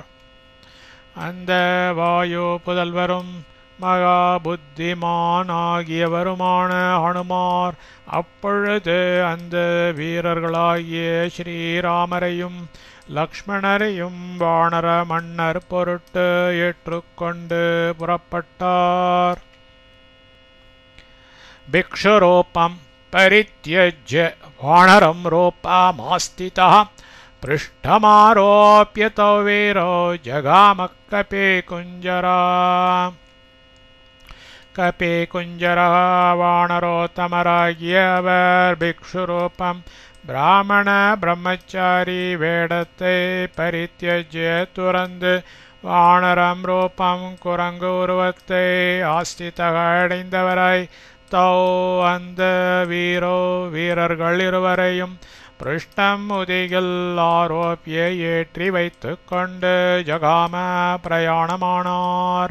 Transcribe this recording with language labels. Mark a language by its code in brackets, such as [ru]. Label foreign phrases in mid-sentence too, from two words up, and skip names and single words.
[ta] அந்த வாயு புதல்வரும் மகா புத்திமானாகியவருமான ஹனுமார் அப்பொழுது அந்த வீரர்களாகிய ஸ்ரீராமரையும் லக்ஷ்மணரையும் வானர மன்னர் பொருட்டு ஏற்றுக்கொண்டு புறப்பட்டார். [sa] भिक्षुरूपं परित्यज्य वानरं रूपमास्थितः पृष्ठमारोप्य तौ वीरो जगाम कपिकुञ्जरा. [ta] कपिकुञ्जरः வானரோத்தமராகியவர் பிக்ஷுரூபம் பிராமண பிரம்மச்சாரி வேடத்தை பரித்யஜ்ய துறந்து [sa] वानरं रूपम् [ta] குரங்கு உருவத்தை ஆஸ்திதக அடைந்தவராய் தௌ அந்த வீரர்கள் இருவரையும் பிருஷ்டம் முதுகில் ஆரோப்பிய ஏற்றி வைத்து கொண்டு ஜகாம பிரயாணமானார்.